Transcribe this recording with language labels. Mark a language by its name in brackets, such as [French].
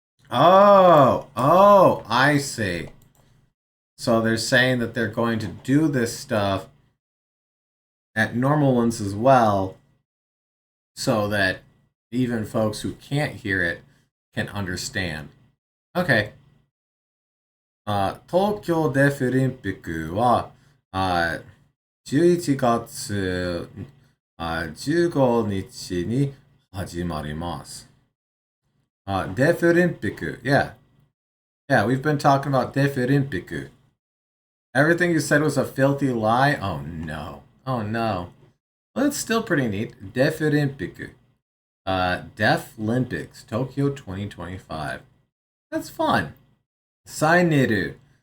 [English] Oh, I see. So they're saying that they're going to do this stuff at normal ones as well, so that even folks who can't hear it can understand. Okay. [Japanese] 東京デフリンピックは11月15日に始まります。 [English] デフリンピック, yeah. Yeah, we've been talking about デフリンピック. Everything you said was a filthy lie? Oh no. Oh no. Well, it's still pretty neat. デフリンピック.Deaf Olympics, Tokyo 2025. That's fun. Saineru.